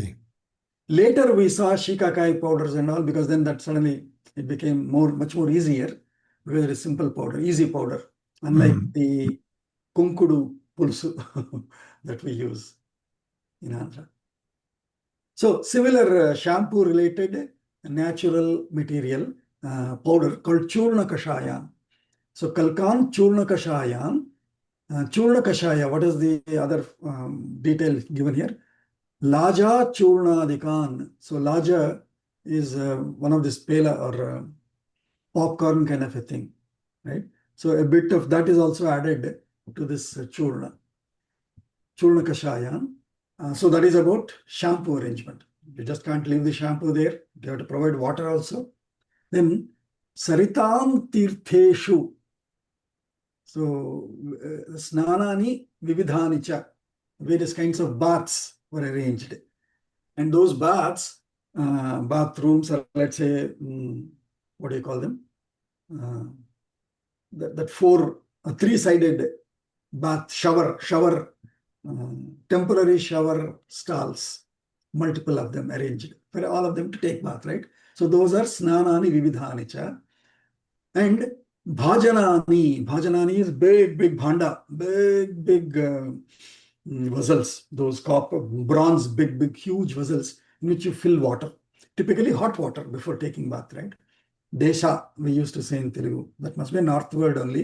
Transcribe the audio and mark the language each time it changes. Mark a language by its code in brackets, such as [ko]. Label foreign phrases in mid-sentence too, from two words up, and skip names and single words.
[en] Later we saw shikakai powders and all, because then that suddenly it became much more easier, because it is simple powder, easy powder, unlike the [te] kunkudu pulsu [en] that we use in Andhra. So similar shampoo related natural material powder called [sa] churna kashayan. So kalkan churna kashayan. Churna kashaya, [en] what is the other detail given here? [sa] Laja churnadikan. [en] So laja is one of this pela or popcorn kind of a thing, right? So a bit of that is also added to this [sa] churna kashayan. [en] So that is about shampoo arrangement. You just can't leave the shampoo there. You have to provide water also. [sa] Then saritam tirtheshu. So snanani vividhani cha. [en] Various kinds of baths were arranged. And those baths, bathrooms, or let's say, what do you call them? That three-sided bath, shower, temporary shower stalls, multiple of them arranged for all of them to take bath, right? So those are [sa] snanani vividhani cha. [en] And bhajanani is big bhanda, big vessels, those copper, bronze, big huge vessels in which you fill water, typically hot water before taking bath, right? Desha, we used to say in Telugu. That must be a north word only.